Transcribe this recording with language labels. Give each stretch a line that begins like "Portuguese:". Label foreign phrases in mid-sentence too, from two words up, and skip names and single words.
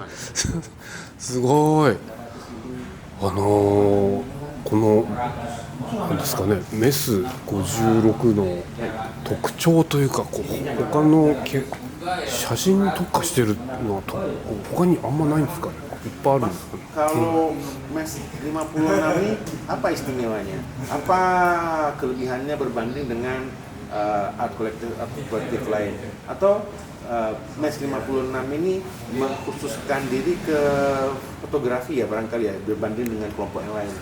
Japanese: すごい。このなんですかね、メス56の特徴というか、他の写真に特化してるのは他にあんまないんですかね。いっぱいあるんですかね。
Indonesian: Kalau Mes 56 ini apa istimewanya? Apa kelebihannya berbanding dengan art kolektif lain? Atau Mes 56 ini mengkhususkan diri ke fotografi ya barangkali ya berbanding dengan kelompok yang lain?